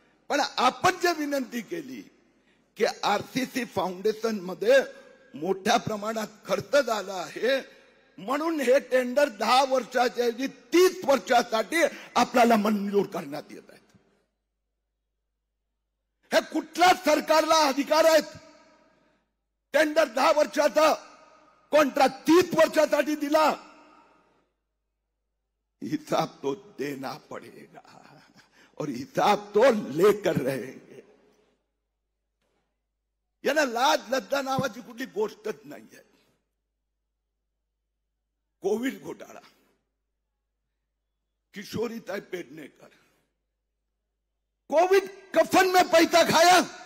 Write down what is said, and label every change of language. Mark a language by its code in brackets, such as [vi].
[mr] पण आपण जे विनंती केली की आरसीसी फाउंडेशन मध्ये मोठ्या प्रमाणात खर्च झाला आहे, म्हणून हे टेंडर 10 वर्षाच्या ऐवजी 30 वर्षासाठी आपल्याला मंजूर करण्यात येत आहेत. हे कुठल्या सरकारला अधिकार आहेत? टेंडर 10 वर्षाचा, कॉन्ट्रॅक्ट 30 वर्षासाठी दिला. [hi] हिसाब तो देना पड़ेगा और हिसाब तो लेकर रहेंगे. [mr] याला लाज लज्जा नावाची कुठली गोष्टच नाही आहे. [hi] कोविड घोटाळा, किशोरीताई पेडणेकर, कोविड कफन में पैसा खाया.